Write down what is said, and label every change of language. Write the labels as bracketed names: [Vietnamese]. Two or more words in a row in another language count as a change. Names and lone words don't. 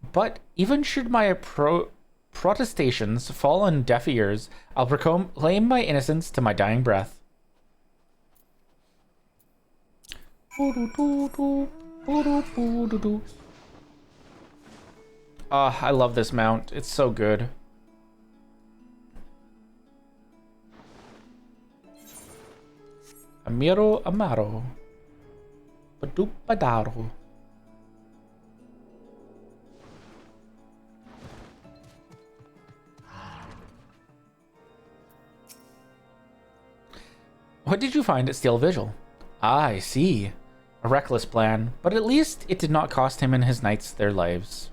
[English] But even should my protestations fall on deaf ears, I'll proclaim my innocence to my dying breath. Ah, I love this mount. It's so good. Amiro Amaro. Padupadaro. What did you find at Steel Vigil? Ah, I see. A reckless plan, but at least it did not cost him and his knights their lives.